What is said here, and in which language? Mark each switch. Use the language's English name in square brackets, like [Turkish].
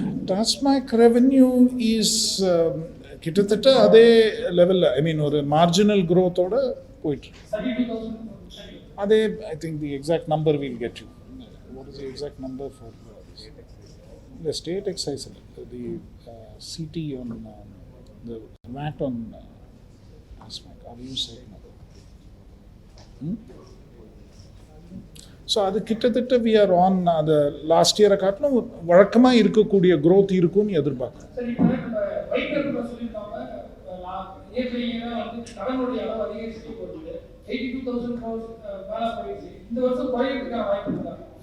[English] TASMAC revenue is [Tamil] கிட்டத்தட்ட அதே லெவலில் ஒரு மார்ஜினல் க்ரோத்தோட போயிட்டு 32,000. அதே [English] I think the exact number we'll get you. What is the exact number for the state excise, the CT on the VAT on TASMAC? Are you saying? [Tamil] So அது கிட்டத்தட்ட [English] we are on [Tamil] அது last இயரை காட்டிலும் வழக்கமாக இருக்கக்கூடிய growth இருக்கும்னு எதிர்பார்க்குறோம். சரி, இப்போ நம்ம வைத்தியர்கள் சொல்லியிருக்காங்க இயற்கையாக வந்து கடனுடைய அளவு அதிகரிச்சுட்டு போகுது. 82,000 crores மேலே போயிடுச்சு. இந்த வருஷம் குறையிறதுக்கான வாய்ப்பு இருக்கா?